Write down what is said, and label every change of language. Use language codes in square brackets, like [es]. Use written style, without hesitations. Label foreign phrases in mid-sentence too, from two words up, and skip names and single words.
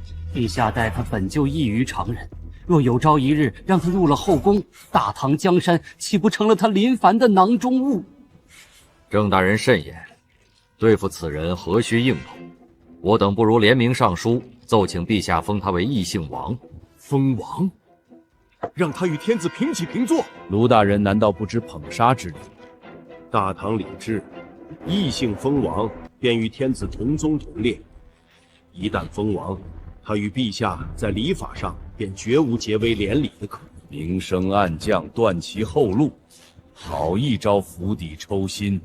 [zh] 陛下待他本就異於常人，若有朝一日讓他入了後宮，大唐江山豈不成了他臨凡的囊中物？郑大人慎言，对付此人何須硬碰？我等不如联名上書，奏请陛下封他為異姓王。封王？让他與天子平起平坐？盧大人難道不知捧殺之理？大唐禮制，異姓封王，便與天子同宗同列。一旦封王，他與陛下在禮法上便絕無結為連理的可能。明升暗降，斷其後路，好一招釜底抽薪。